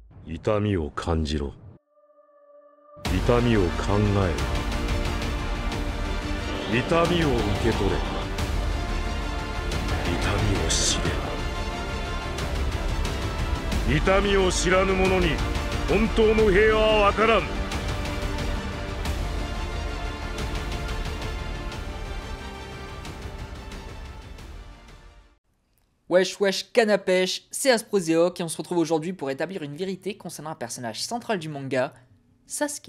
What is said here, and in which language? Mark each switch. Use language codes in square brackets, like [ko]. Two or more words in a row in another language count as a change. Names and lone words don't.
[ja] 痛みを感じろ。痛みを考えろ。痛みを受け取れ。痛みを知れ。痛みを知らぬ者に本当の平和はわからん。 [fr] Wesh wesh canne à pêche, c'est Asprozeok et on se retrouve aujourd'hui pour établir une vérité concernant un personnage central du manga, Sasuke.